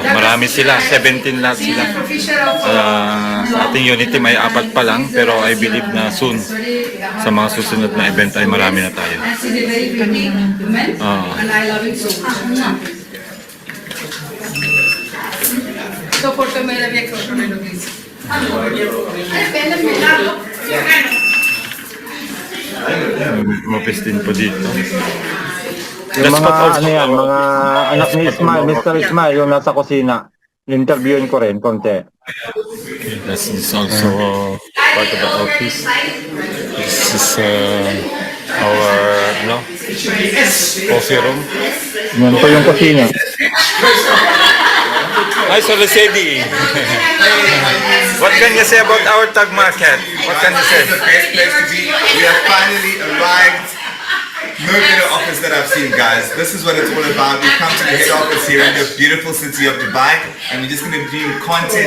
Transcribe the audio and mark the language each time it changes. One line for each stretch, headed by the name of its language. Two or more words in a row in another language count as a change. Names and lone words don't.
Filipino: Marami sila, 17 lahat sila. Sa ating unity may 4 pa lang, pero
English: I believe
Filipino: na soon sa mga susunod na event ay marami na tayo.
Hindi: So photo मेरा भी एक photo ले लो please. अरे पहले मिला लो.
Filipino: Office din po dito. Yung mga ano yan, mga anak ni Ismail, Mr. Ismail, yung nasa kusina. Interviewin ko rin, konti.
English: This is also part of the office. This is our coffee room.
Filipino: Yan po yung kusina.
English: Hi, Solisedi. What can you say about our tag market? What can you say? We have finally arrived no better office that I've seen, guys. This is what it's all about. We come to the head office here in the beautiful city of Dubai, and we're just going to bring content.